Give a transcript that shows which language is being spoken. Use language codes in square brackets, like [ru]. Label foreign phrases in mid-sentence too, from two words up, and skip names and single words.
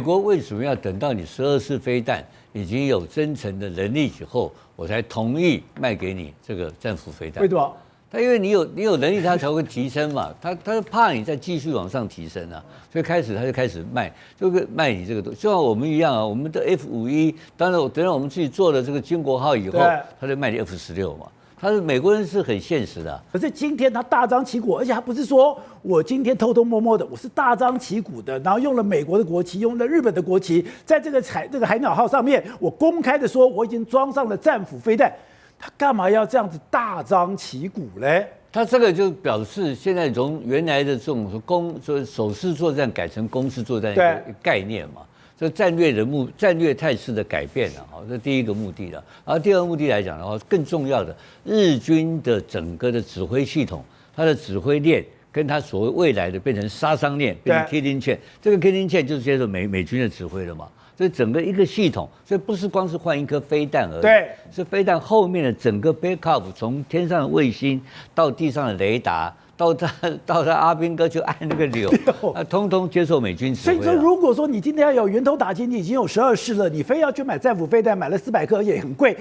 [zh] 國為什麼要等到你12式飛彈已經有增程的能力以後，我才同意賣給你這個戰斧飛彈？為什麼？他因為你有能力，他才會提升嘛。他怕你再繼續往上提升所以他就開始賣，就賣你這個東西。就像我們一樣我們的 F51，當然等到我們自己做了這個經國號以後，他就賣你 F16嘛。美國人是很現實的。可是今天他大張旗鼓，而且他不是說我今天偷偷摸摸的，我是大张旗鼓的，然後用了美国的国旗，用了日本的國旗，在这个海鳥號上面，我公開的說我已經裝上了戰斧飛彈，他幹嘛要這樣子大張旗鼓嘞？他這個就表示現在從原來的這種守勢作戰改成攻勢作戰的概念嘛。這戰略態勢的改變了，好，這第一個目的了。然後第二個目的來講的話，更重要的，日軍的整個的指揮系統，它的指揮鏈跟它所謂未來的變成殺傷鏈，變成 [en] killing chain， [zh] 這個 [en] killing chain [zh] 就是接受美軍的指揮了嘛。所以整個一個系統，所以不是光是換一顆飛彈而已，對，是飛彈後面的整個 backup， 從天上的衛星到地上的雷達。到他阿兵哥就按那個鈕，通通接受美軍指揮。所以說，如果說你今天要有源頭打擊，你已經有12式了，你非要去買戰斧飛彈，買了400顆也很貴。